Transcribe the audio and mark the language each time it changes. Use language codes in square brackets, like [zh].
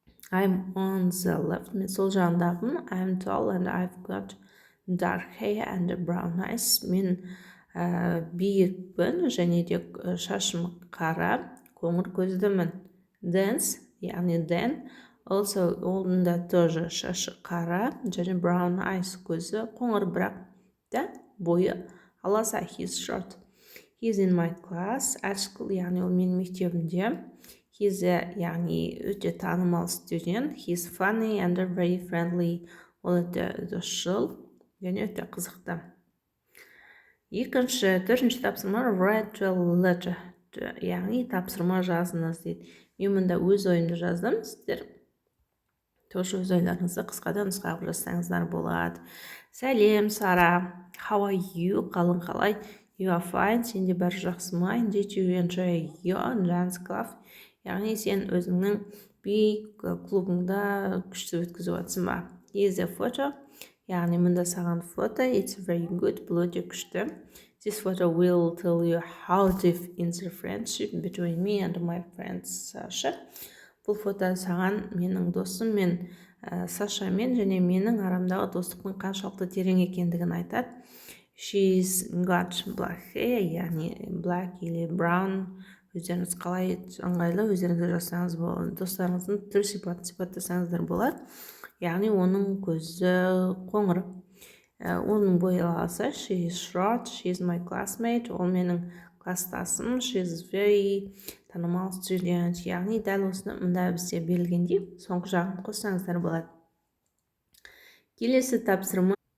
[en] I'm on the left, [kk] мен сол жағындағымын. [en] I'm tall and I've got dark hair and brown eyes. [kk] Мен биікпін және де шашым қара, қоңыр көздімін. Dance, яғни Dan, also олында тоже шашы қара және [en] brown eyes, [kk] көзі қоңыр, бірақ та бойы аласа. [en] He's short. He's in my class at school, [kk] яғни ол менің мектебімде. [en] He's [kk] яғни өте танымал студент. [en] He's funny and very friendly. [kk] Ол өте досшыл және өте қызықты. Төртінші тапсырма [en] write a letter, [kk] яғни тапсырма жазыңыз дейді. Мен мұнда өз ойымды жаздым. Сіздер тоже өз ойларыңызды қысқадан нұсқа қылып жазсаңыздар болады. [en] Сәлем, Сара. How are you? [kk] Қалың қалай? [en] You are fine. [kk] Сенде бәрі жақсы ма? [en] Did you enjoy your dance club? [kk] Яғни сен өзіңнің би клубыңда күшті өткізіп жатсың ба? [en] Here's a photo, [kk] яғни мұнда саған фото. [en] It's very good, [kk] бұл өте күшті. [en] This photo will tell you how deep is the friendship between me and my friend Sasha. [kk] Бұл фото саған менің досым мен Сашамен және менің арамдағы достықтың қаншалықты терең екендігін айтады. [en] She's got black hair, яғни black или brown. [kk] Өздеріңіз қалай ыңғайлы, өздеріңізді жазсаңыз болады. Достарыңыздың түр сипаттасаңыздар болады. Яғни оның көзі қоңыр. оның бояласы [en] she is short, she is my classmate, [kk] ол менің класстасым, [en] she is very [kk] танымал студент. Яғни дәл осыны мында бізде берілгендей соңғы жағын қоссаңыздар болады. Келесі тапсырма.